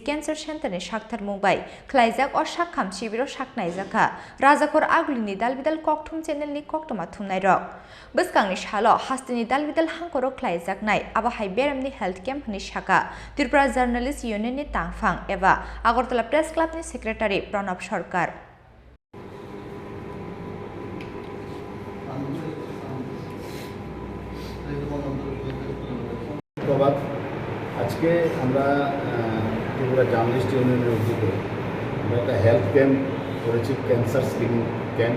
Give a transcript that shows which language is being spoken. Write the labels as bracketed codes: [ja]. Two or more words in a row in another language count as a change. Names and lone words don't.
[en] Cancer Center [trp] ni Saktharmung bai Khlaijakha or Sakham Shibiro Khlaijakha Rajakor Agulini Dalbidal Koktum Channel ni Koktoma Thumnai rok Buskang ni Shalo Hastini Dalbidal Hankoro Khlaijaknai Abahai Beram ni [en] Health Camp [trp] ni Shaka Tripura Journalist Union ni tangphang eba Agartala Press Club ni Secretary Pranab Sarkar [bn] আজকে আমরা ত্রিপুরা জার্নালিস্ট ইউনিয়নের উদ্যোগে আমরা একটা [en] health camp [bn] করেছি, [en] cancer screening camp.